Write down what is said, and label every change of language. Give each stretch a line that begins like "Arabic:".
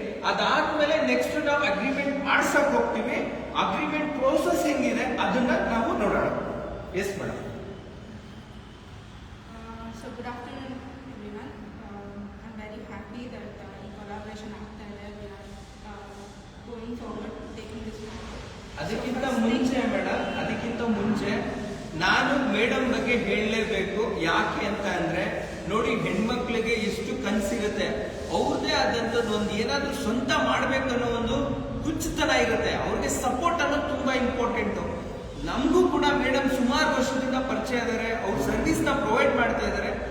Kannada: ಅದಾದ್ಮೇಲೆ ನೆಕ್ಸ್ಟ್ ನಾವು ಅಗ್ರಿಮೆಂಟ್ ಮಾಡ್ಸಕ್ ಹೋಗ್ತೀವಿ. ಅಗ್ರಿಮೆಂಟ್ ಪ್ರೋಸೆಸ್ ಹೆಂಗಿದೆ ಅದನ್ನ ನಾವು ನೋಡೋಣ.
English: Yes madam. So good afternoon everyone. I'm very happy that in collaboration
Kannada: ಆಗ್ತಾ ಇದೆ.
English: We are going forward taking this forward.
Kannada: ಅದಕ್ಕಿಂತ ಮುಂಚೆ ನಾನು ಮೇಡಮ್ ಬಗ್ಗೆ ಹೇಳಲೇಬೇಕು. ಯಾಕೆ ಅಂತ ಅಂದ್ರೆ ನೋಡಿ, ಹೆಣ್ಮಕ್ಳಿಗೆ ಎಷ್ಟು ಕನಸಿರುತ್ತೆ, ಅವ್ರದೇ ಆದಂಥದ್ದು ಒಂದು ಏನಾದ್ರೂ ಸ್ವಂತ ಮಾಡ್ಬೇಕನ್ನೋ ಒಂದು ಹುಚ್ಚುತನ ಇರುತ್ತೆ. ಅವ್ರಿಗೆ ಸಪೋರ್ಟ್ ಅನ್ನೋದು ತುಂಬಾ ಇಂಪಾರ್ಟೆಂಟ್. ನಮಗೂ ಕೂಡ ಮೇಡಮ್ ಸುಮಾರು ವರ್ಷದಿಂದ ಪರಿಚಯ ಇದ್ದಾರೆ, ಅವ್ರ ಸರ್ವಿಸ್ ನ ಪ್ರೊವೈಡ್ ಮಾಡ್ತಾ ಇದ್ದಾರೆ.